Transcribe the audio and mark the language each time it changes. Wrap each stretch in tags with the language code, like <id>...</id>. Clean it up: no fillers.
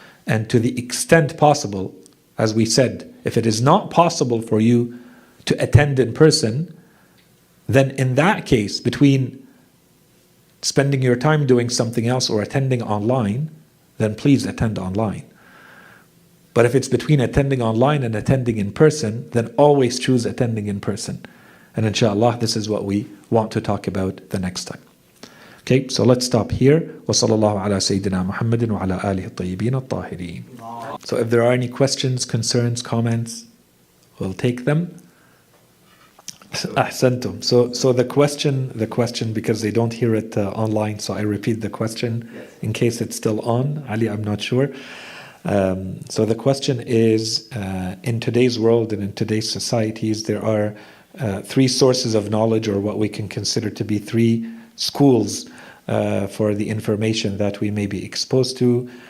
<en>And to the extent possible, as we said, if it is not possible for you to attend in person, then in that case, between spending your time doing something else or attending online, then please attend online. But if it's between attending online and attending in person, then always choose attending in person. And inshallah, this is what we want to talk about the next time. Okay, so let's stop here.</en> <ar>وصلى الله على سيدنا محمد وعلى آله الطيبين الطاهرين.</ar> <en>So if there are any questions, concerns, comments, we'll take them. Ahsantum. So the question, because they don't hear it online, so I repeat the question in case it's still on. Ali, I'm not sure. So the question is, in today's world and in today's societies, there are three sources of knowledge, or what we can consider to be three schools for the information that we may be exposed to.</en>